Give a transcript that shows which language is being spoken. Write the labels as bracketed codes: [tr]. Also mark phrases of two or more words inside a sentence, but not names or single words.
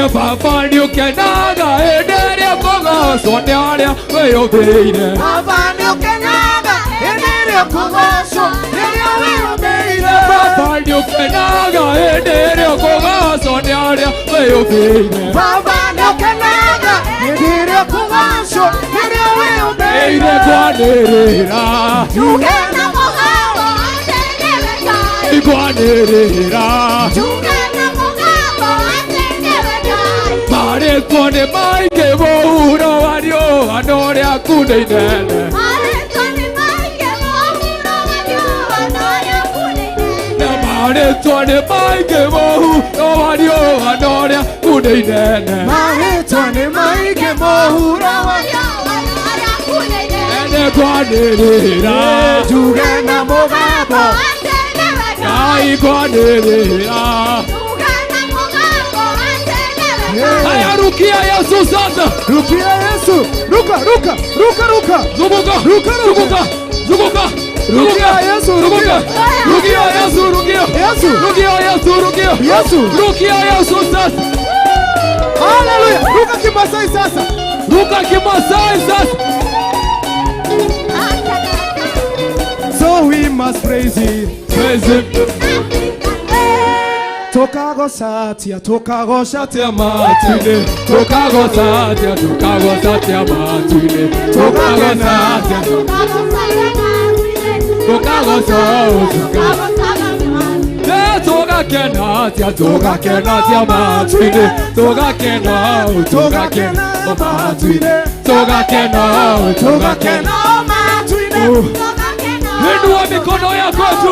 [kuj] Papa Nyukenaga edere kugaso nyaria weyobeire. Papa Nyukenaga edere kugaso nyaria weyobeire. Papa Nyukenaga edere kugaso nyaria weyobeire. Papa Nyukenaga edere kugaso nyaria weyobeire. Eire kwanerera Jugena mogabo atendebekai. Ikwanerera Jugena mogabo atendebekai. Mare kone maike bohura wario anore akuneinene. Mare kone maike bohura wario anore akuneinene. Mare kone maike bohura wario anore akuneinene. Mare kone maike bohura wario Kwanerera Jugena mogabo Ai kwanerera [sw] Aya rukia Yesu sasa Rukia Yesu Ruka Zunguka Rukia Yesu Rukia Yesu Rukia Yesu sasa Hallelujah Ruka Kimasai sasa [en] So we must praise him. [kuj] Tokago satia matine. Tokago satia matine. Toga kenatia matine. [sw] Inua mikono yako tu.